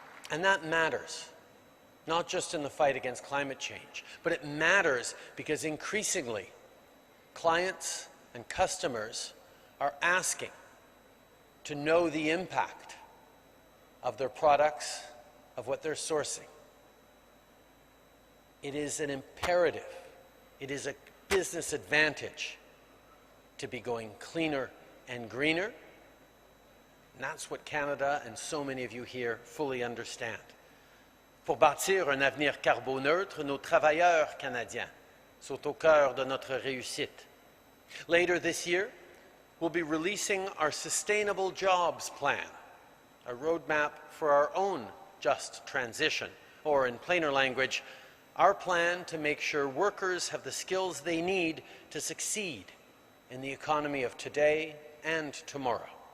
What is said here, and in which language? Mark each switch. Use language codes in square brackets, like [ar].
[en] And that matters, not just in the fight against climate change, but it matters because increasingly clients and customers are asking to know the impact of their products, of what they're sourcing. It is an imperative, it is a business advantage to be going cleaner and greener. And that's what Canada and so many of you here fully understand. [fr] Pour bâtir un avenir carboneutre, nos travailleurs canadiens sont au cœur de notre réussite. [en] Later this year, we'll be releasing our Sustainable Jobs Plan, a roadmap for our own just transition, or in plainer language, our plan to make sure workers have the skills they need to succeed in the economy of today and tomorrow.